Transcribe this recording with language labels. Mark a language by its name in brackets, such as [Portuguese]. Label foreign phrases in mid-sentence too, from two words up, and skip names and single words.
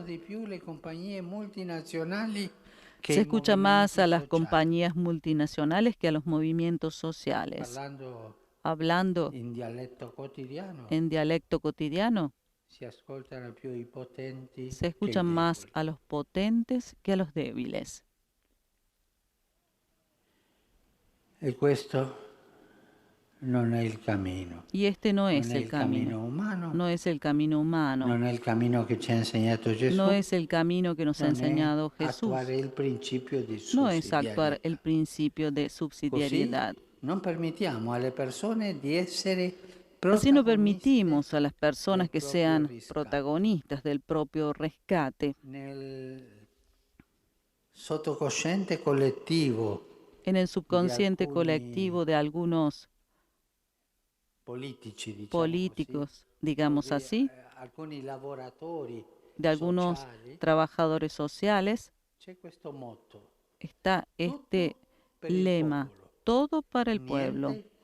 [Spanish] Se escucha más a las compañías multinacionales que a los movimientos sociales. Hablando en dialecto cotidiano, se escuchan más a los potentes que a los débiles. [Italian] E questo non è il cammino. [Spanish] Y este no es el camino. No es el camino humano. [Italian] Non è il cammino che ci ha insegnato Gesù. [Spanish] No es el camino que nos ha enseñado Jesús. No es actuar el principio de subsidiariedad. [Italian] Non permettiamo alle persone di essere [Spanish] Así no permitimos a las personas que sean protagonistas del propio rescate. [Italian] nel sottocosciente collettivo [Spanish] En el subconsciente colectivo de algunos políticos, digamos así, de algunos trabajadores sociales, está este lema: todo para el pueblo,